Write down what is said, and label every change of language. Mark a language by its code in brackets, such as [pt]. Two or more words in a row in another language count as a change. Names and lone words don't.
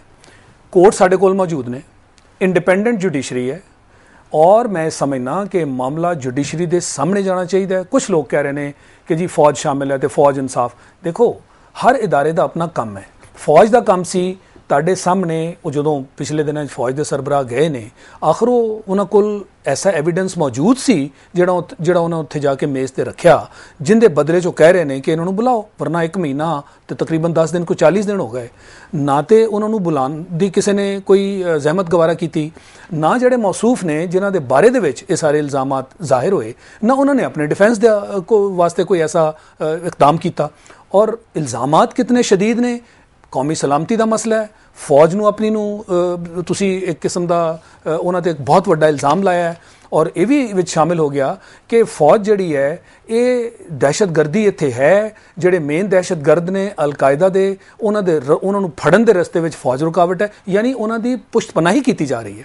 [pa] کورٹ ساڈے کول موجود نے، [en] independent judiciary [pa] ہے اور میں سمجھنا کہ معاملہ جوڈیشری دے سامنے جانا چاہیے۔ [ur] کچھ لوگ کہہ رہے ہیں کہ جی فوج شامل ہے تو فوج انصاف، [pa] دیکھو ہر ادارے دا اپنا کام ہے۔ فوج دا کام سی تاڈے سامنے، وہ جدوں پچھلے دنوں فوج دے سربراہ گئے نے آخر انہاں کول ایسا ایویڈنس موجود سی جڑا انہاں اتھے جا کے میز تے رکھیا، جن دے بدلے چو کہہ رہے ہیں کہ انہوں نے بلاؤ، ورنہ 1 مہینہ تے تقریباً 10 دن کو 40 دن ہو گئے، نہ تے انہوں نے بلان دی کسی نے کوئی زحمت گوارا کیتی، نہ جڑے موصوف نے جنہاں دے بارے دے وچ یہ سارے الزامات ظاہر ہوئے، نہ انہوں نے اپنے ڈیفینس واسطے کوئی ایسا اقدام کیتا۔ اور الزامات کتنے شدید نے ਕੌਮੀ ਸਲਾਮਤੀ ਦਾ ਮਸਲਾ ਹੈ, ਫੌਜ ਨੂੰ ਆਪਣੀ ਨੂੰ ਤੁਸੀਂ ਇੱਕ ਕਿਸਮ ਦਾ ਉਹਨਾਂ ਤੇ ਇੱਕ ਬਹੁਤ ਵੱਡਾ ਇਲਜ਼ਾਮ ਲਾਇਆ ਹੈ, ਔਰ ਇਹ ਵੀ ਵਿੱਚ ਸ਼ਾਮਿਲ ਹੋ ਗਿਆ ਕਿ ਫੌਜ ਜਿਹੜੀ ਹੈ ਇਹ ਦਹਿਸ਼ਤਗਰਦੀ ਇੱਥੇ ਹੈ, ਜਿਹੜੇ ਮੇਨ ਦਹਿਸ਼ਤਗਰਦ ਨੇ ਅਲ-ਕਾਇਦਾ ਦੇ ਉਹਨਾਂ ਨੂੰ ਫੜਨ ਦੇ ਰਸਤੇ ਵਿੱਚ ਫੌਜ ਰੁਕਾਵਟ ਹੈ, ਯਾਨੀ ਉਹਨਾਂ ਦੀ ਪੁਸ਼ਤਪਨਾਹੀ ਕੀਤੀ ਜਾ ਰਹੀ ਹੈ।